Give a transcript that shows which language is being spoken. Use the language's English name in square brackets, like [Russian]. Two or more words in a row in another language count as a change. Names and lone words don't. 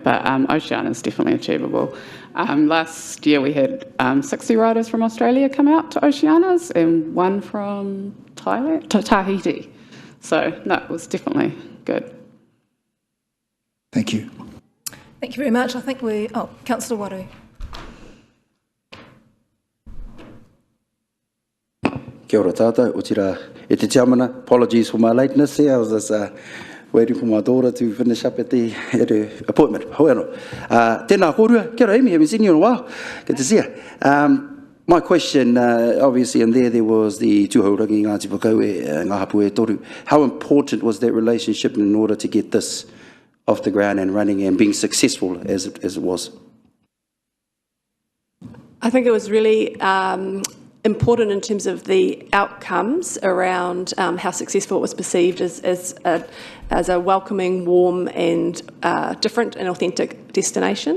[English] But Oceania is definitely achievable. Last year we had 60 riders from Australia come out to Oceanias and one from Tahiti. So no, it was definitely good. Thank you. Thank you very much. I think Councillor Waru. [Māori] Kia ora tātou, o tira e te tiamana. [English] Apologies for my lateness here. I was just waiting for my daughter to finish up at the appointment. [Māori] Hoeno. Tēnā kōrua. Kia ora, Amy. [English] Haven't seen you in a while. Good to see you. My question, obviously, and there was the tūhaurangi Ngāti Whakaue, Ngā Hapu e Toru. How important was that relationship in order to get this off the ground and running and being successful as it was? I think it was really important in terms of the outcomes around how successful it was perceived as a welcoming, warm and different and authentic destination.